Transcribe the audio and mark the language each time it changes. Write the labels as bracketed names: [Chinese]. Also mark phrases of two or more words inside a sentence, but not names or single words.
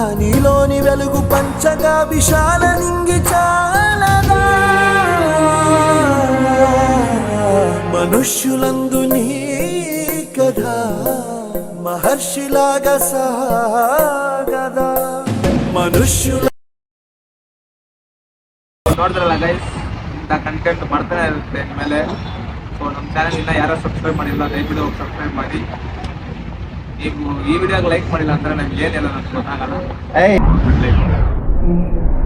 [Telugu] నీలోని వెలుగు పంచగా విశాల నింగి చాలదా. మనుష్యులందు నీ కథ మహర్షిలాగా సాగదా. మనుష్యుల [Kannada] ನೋಡಿದ್ರಲ್ಲ ಗೈಸ್, ಇಂಥ ಕಂಟೆಂಟ್ ಬರ್ತಾನೆ ಇರುತ್ತೆ ಇನ್ಮೇಲೆ. ಸೊ ನಮ್ಮ ಚಾನಲ್ ಇನ್ನೂ ಯಾರೋ ಸಬ್ಸ್ಕ್ರೈಬ್ ಮಾಡಿಲ್ಲ, ದಯವಿಟ್ಟು ಹೋಗಿ ಸಬ್ಸ್ಕ್ರೈಬ್ ಮಾಡಿ. ನೀವು ಈ ವಿಡಿಯೋಗೆ ಲೈಕ್ ಮಾಡಿಲ್ಲ ಅಂದ್ರೆ ನಮ್ಗೆ ಏನಿಲ್ಲ ನನಗೆ ಗೊತ್ತಾಗಲ್ಲ. ಏಯ್